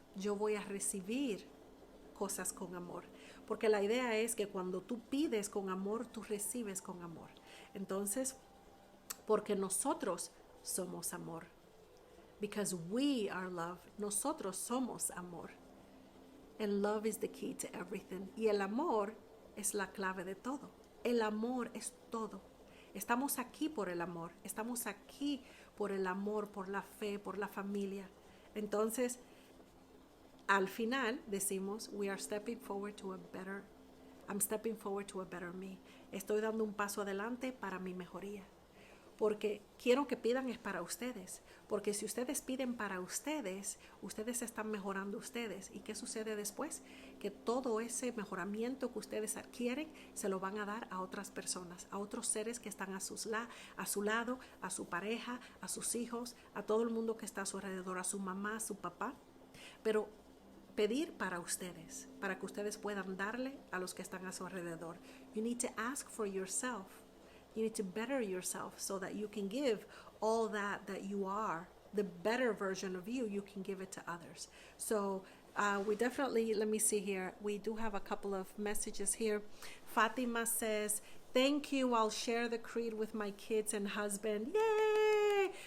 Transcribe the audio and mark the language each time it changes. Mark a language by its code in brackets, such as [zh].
[es] Yo voy a recibir cosas con amor. Porque la idea es que cuando tú pides con amor, tú recibes con amor. Entonces, porque nosotros somos amor. [en] Because we are love. [es] Nosotros somos amor. [en] And love is the key to everything. [es] Y el amor es la clave de todo. El amor es todo. Estamos aquí por el amor. Estamos aquí por el amor, por la fe, por la familia. Entonces, al final decimos, [en] we are stepping forward to a better, I'm stepping forward to a better me. [es] Estoy dando un paso adelante para mi mejoría. porque quiero que pidan es para ustedes, porque si ustedes piden para ustedes, ustedes están mejorando ustedes. ¿Y qué sucede después? Que todo ese mejoramiento que ustedes adquieren se lo van a dar a otras personas, a otros seres que están a su lado, a su pareja, a sus hijos, a todo el mundo que está a su alrededor, a su mamá, a su papá. Pero pedir para ustedes, para que ustedes puedan darle a los que están a su alrededor. [en] You need to ask for yourself. You need to better yourself so that you can give all that you are, the better version of you can give it to others. So we definitely, let me see here, we do have a couple of messages here. Fatima says, thank you, I'll share the creed with my kids and husband. Yay!